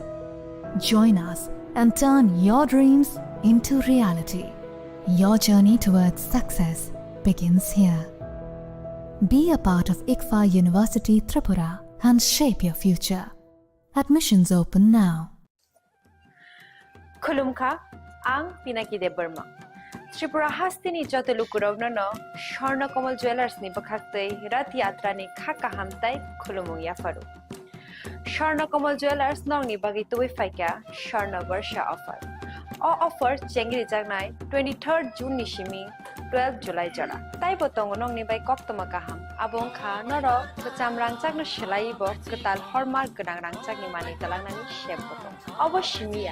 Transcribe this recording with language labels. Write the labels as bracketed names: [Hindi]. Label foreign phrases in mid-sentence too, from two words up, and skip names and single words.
[English] Join us and turn your dreams into reality. Your journey towards success begins here. Be a part of ICFA University Tripura and shape your future. Admissions open now. [Kok Borok] Khulumkha, ang Pinaki Debarma. Tripura Hastini Jotelukurovno, Shorna Komal Jewelers ni Bakate, Rat Yatra ni Khaka Hamtai, Khulumu Yafaru. Shorna Komal Jewelers Nong ni Bagitui Faika, Shorna Varsha offer. [English] All offer [Kok Borok] Chengri Jagnai, 23rd June Nishimi, 12 July Jara. Taibotong Nong ni by Koptomakaham, Abong Kha, Noro, Chamrang Chagno Shelaibo, Katal Hormar Ganang Chagni Mani Talanani Shempoto. Obo Shimia.